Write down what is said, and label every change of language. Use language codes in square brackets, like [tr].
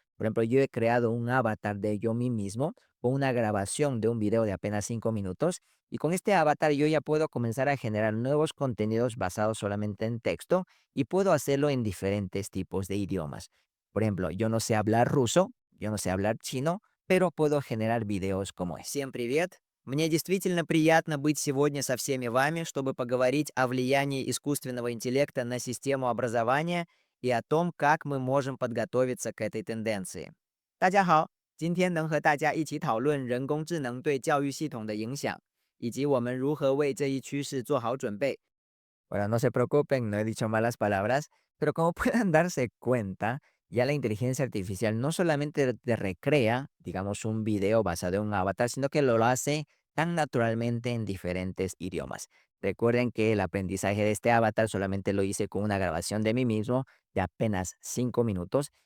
[es] Por ejemplo, yo he creado un avatar de yo mí mismo con una grabación de un video de apenas 5 minutos y con este avatar yo ya puedo comenzar a generar nuevos contenidos basados solamente en texto y puedo hacerlo en diferentes tipos de idiomas. Por ejemplo, yo no sé hablar ruso, yo no sé hablar chino, pero puedo generar videos como este. [ru] Всем привет! Мне действительно приятно быть сегодня со всеми вами, чтобы поговорить о влиянии искусственного интеллекта на систему образования и о том, как мы можем подготовиться к этой тенденции. [zh] 大家好，今天能和大家一起讨论人工智能对教育系统的影响，以及我们如何为这一趋势做好准备。 [es] Bueno, no se preocupen, no he dicho malas palabras, pero como puedan darse cuenta, ya la inteligencia artificial no solamente te recrea, digamos, un video basado en un avatar, sino que lo hace tan naturalmente en diferentes idiomas. Recuerden que el aprendizaje de este avatar solamente lo hice con una grabación de mí mismo de apenas 5 minutos.